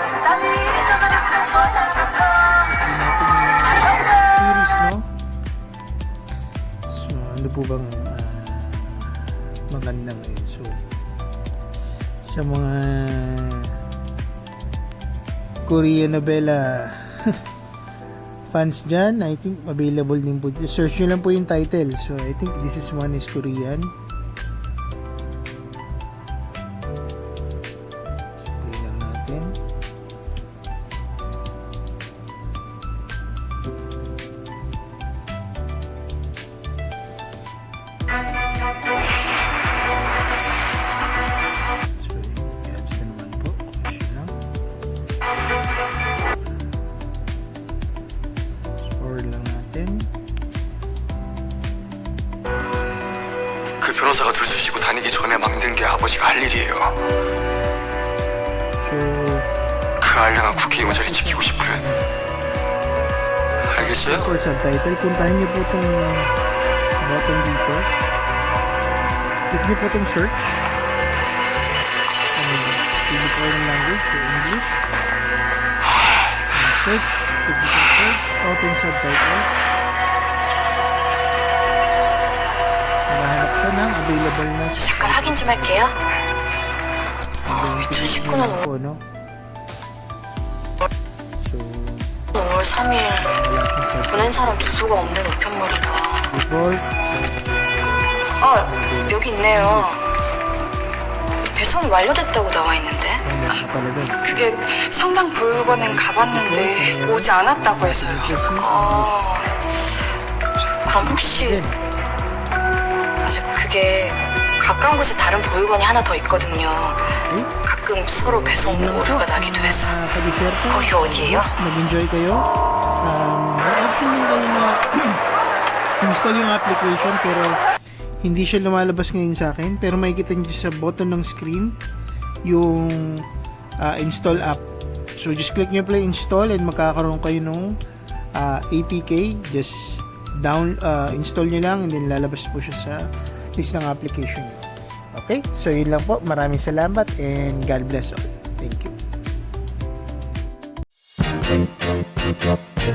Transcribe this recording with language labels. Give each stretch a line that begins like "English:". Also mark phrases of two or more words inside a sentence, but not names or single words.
Filipino: Series, no? So ano po bang maganda ngayon? So sa mga Korean novela fans dyan,
English: I think available
Filipino: din po. Search nyo lang po yung title.
English: So I think this is one is Korean.
Filipino: Play lang natin. So ads na naman po. Search lang. Forward lang natin.
Korean: 그 변호사가 줄 서시고 다니기 전에 막는 게 아버지가 할 일이에요.
Filipino: So
Korean: 그 알량한 국회의원 자리 지키고 싶으면 알겠어요?
English: for subtitle,
Filipino: puntahan nyo po itong button dito. Click nyo po itong search. Pili po yung language,
English: so English.
Filipino: Search, click nyo po search,
English: open subtitles.
Filipino: Nakahanap siya ng available na
Korean: 잠깐 확인 좀 할게요. 2019년
Filipino: po, no? So
Korean: 5월 3일
Filipino: wala akong subtitle.
Korean: 보낸 사람 주소가 없는 우편물이라.
Filipino: Default,
Korean: 여기 있네요. 배송이 완료됐다고 나와 있는데.
Filipino: napalagan.
Korean: 그게 성당 보육원엔 가봤는데 오지 않았다고 해서요. 그럼 혹시 그게 가까운 곳에 다른 보육원이 하나 더 있거든요. 가끔 서로 배송 오류가 나기도 해서.
Filipino: Ka-Desierto,
Korean: 거기가 어디예요?
Filipino: nag-enjoy kayo. May option din kayo na install yung application pero hindi siya lumalabas ngayon sa akin. Pero makikita nyo sa button ng screen yung
English: install app. So just click
Filipino: nyo
English: play install and
Filipino: magkakaroon kayo ng APK.
English: Just install
Filipino: nyo lang
English: and then
Filipino: lalabas po siya sa list ng application nyo. Okay? So yun lang po. Maraming salamat
English: and God bless all. Thank you.